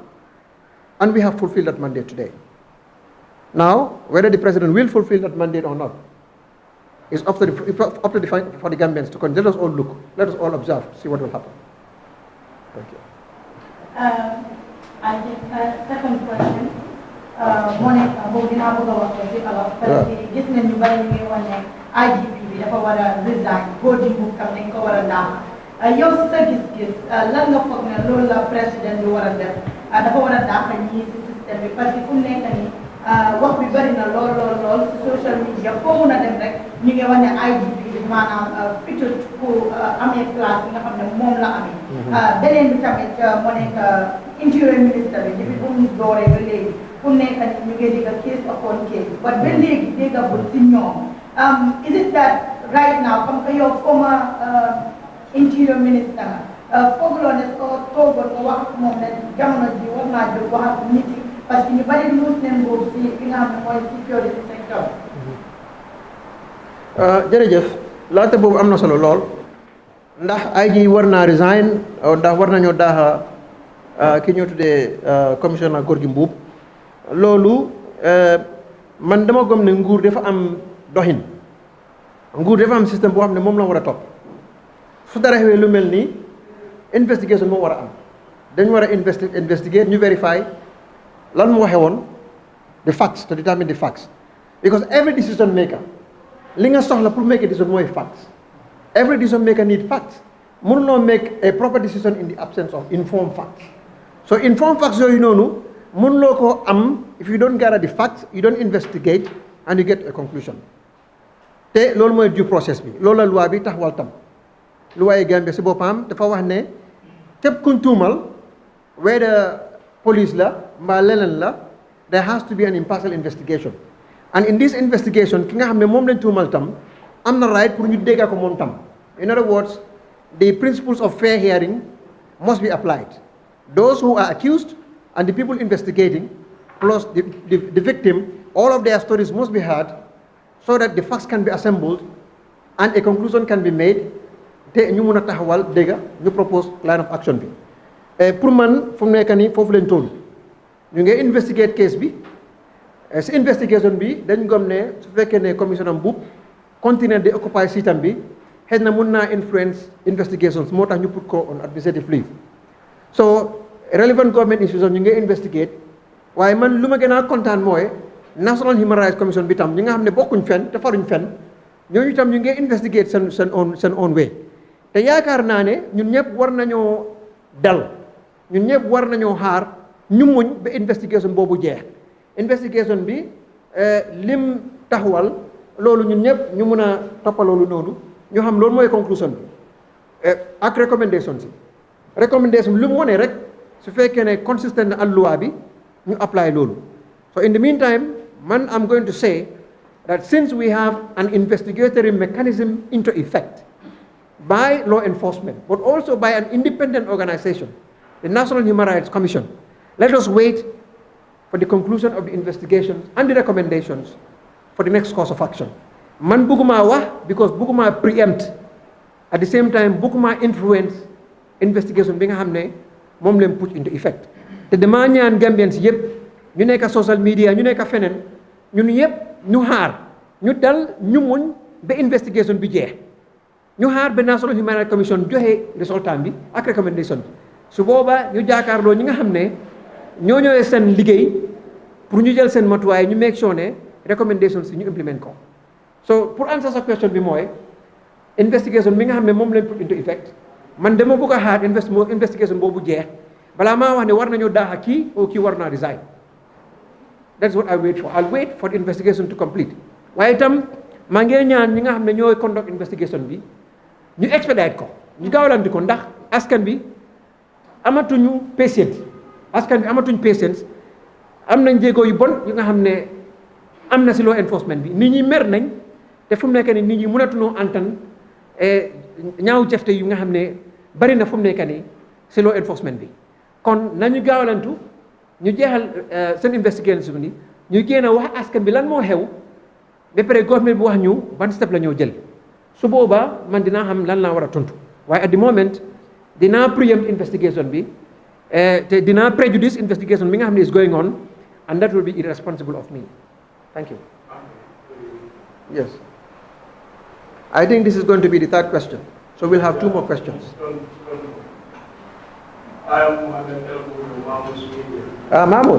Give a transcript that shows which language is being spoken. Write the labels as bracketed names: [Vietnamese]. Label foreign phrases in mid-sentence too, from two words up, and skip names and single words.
[English] And we have fulfilled that mandate today. Now, whether the President will fulfill that mandate or not, is up to the Gambians to come. Let us all look, let us all observe, see what will happen. Thank you. I think second question. Monica, [Wolof] boobu dinaa bëgg a wax ci [French] alors parce que [Wolof] gis nañ ñu bari ñu ngi wax ne IGP bi dafa war a resign body bu kam dañ ko war a daax yow si sa gis-gis lan nga foog ne loolu la président bi war a def dafa war a daax ñii si système bi parce que fu mu nekk nii wax bi bari na lool ci [English] social media [Wolof] foo mun a dem rek ñu ngi wax ne IGP bi maanaam fitul pour amee place bi nga xam ne moom la amee. beneen bi tamit moo nekk [English] interior minister [Wolof] bi depuis bu mu dooree ba léegi fu nekk ni ñu ngi dégg [English] case upon case but [Wolof] ba léegi déggagul ci ñoom [English] is it that right now [French] comme que [Wolof] yow [English] former interior minister [Wolof] foogloo ne soo toogoon nga wax ak moom ne jamono ji war naa jóg wax ak nit yi [French] parce que [Wolof] ñu bari luus neen boobu si li nga xam ne mooy [English] security sector. [Wolof] jërëjëf laajte boobu am na solo lool ndax ay ji war naa resign ndax war nañoo daaxa ki ñoo tuddee commissioner Gorgui Mboup loolu man dama gëm ne nguur dafa am doxin nguur dafa am système boo xam ne moom la war a topp su dara xewee lu mel nii investigation moo war a am dañ war a investigate ñu verify lan mu waxee woon [English] the facts to determine the facts because every decision maker [Wolof] li nga soxla pour [English] make a decision [Wolof] mooy [English] facts every decision maker need facts mënuloo make a proper decision in the absence of informed facts so informed facts [Wolof] yooyu noonu mënuloo ko am [English] if you don't gather the facts you don't investigate and you get a conclusion [Wolof] te loolu mooy [English] due process [Wolof] bi loolu la loi bi taxawal tam loi Gambie si boppam dafa wax ne képp kuñ tuumal whether police la mbaa leneen la [English] there has to be an impartial investigation and in this investigation [Wolof] ki nga xam ne moom lañ tuumal tam am na right pour ñu dégga ko moom tam [English] in other words the principles of fair hearing must be applied those who are accused and the people investigating plus the victim all of their stories must be heard so that the facts can be assembled and a conclusion can be made [Wolof] te ñu mun a taxawal dégga ñu [English] propose line of action [Wolof] bi pour man fu mu nekk nii foofu leen toll ñu ngi investigate case bi si investigation bi dañ gom ne su fekkee ne commissioner Mboup continuer di occupy siitam bi xëy na mun naa influence investigations moo tax ñu put ko [English] on administrative leave so relevant government institution [Wolof] ñu ngi investigate waaye man lu ma gën a kontaan mooy National Human Rights Commission bi tam ñi nga xam ne bokkuñ fenn te faruñ fenn ñooñu tam ñu ngi investigate seen [English] own way [Wolof] te yaakaar naa ne ñun ñëpp war nañoo dal ñun ñëpp war nañoo xaar ñu muñ ba investigation boobu jeex investigation bi lim taxawal loolu ñun ñëpp ñu mun a toppa loolu noonu ñu xam loolu mooy conclusion bi ak recommendation si recommendation lu mu wone rek su fekkee ne consistent na ak loi bi ñu apply loolu [English] so in the meantime [Wolof] man [English] I'm going to say that since we have an investigatory mechanism into effect by law enforcement but also by an independent organization the National Human Rights Commission let us wait for the conclusion of the investigations and the recommendations for the next course of action [Wolof] man bëgguma wax [English] because bëgguma preempt at the same time [Wolof] bëgguma influence investigation bi nga xam ne moom leen [English] put into effect [Wolof] te dama ñaan Gambians yëpp ñu nekk social media ñu nekk feneen ñun yëpp ñu xaar ñu dal ñu muñ ba investigation bi jeex ñu xaar ba National Human Rights Commission joxe résultat bi ak recommendation bi su boobaa ñu jaakaarloo ñi nga xam ne ñoo ñëwee seen liggéey pour ñu jël seen matuwaay ñu [English] make sure [Wolof] ne recommendation si ñu implement ko so pour answer sa question bi mooy investigation bi nga xam ne moom leen [English] put into effect [Wolof] man dama bëgg a xaar investigation boobu jeex balaa maa wax ne war nañoo daaxa kii oo kii war naa resign [English] that's what I wait for I'll wait for the investigation to complete [Wolof] waaye itam maa ngi ñaan ñi nga xam ne ñooy conduct investigation bi ñu expedite ko ñu gaawlanti ko ndax askan bi amatuñu patience am nañ jéego yu bon yu nga xam ne am na si law enforcement bi nit ñi mer nañ te fu mu nekk ni nit ñi mënatunoo antan ñaaw jëfte yu nga xam ne bari na fu mu nekk ni si law enforcement bi kon nañu gaawalantu ñu jeexal seen investigation bi ñu génn a wax askan bi lan moo xew ba pare government bi wax ñu ban step la ñoo jël su boobaa man dinaa xam lan laa war a tontu waaye [English] at the moment [Wolof] dinaa preempt investigation bi te dinaa prejudice investigation bi nga xam ne [English] is going on and that will be irresponsible of me thank you. Yes, I think this is going to be the third question, so we'll have two more questions. I am Mamos Media. Mamos?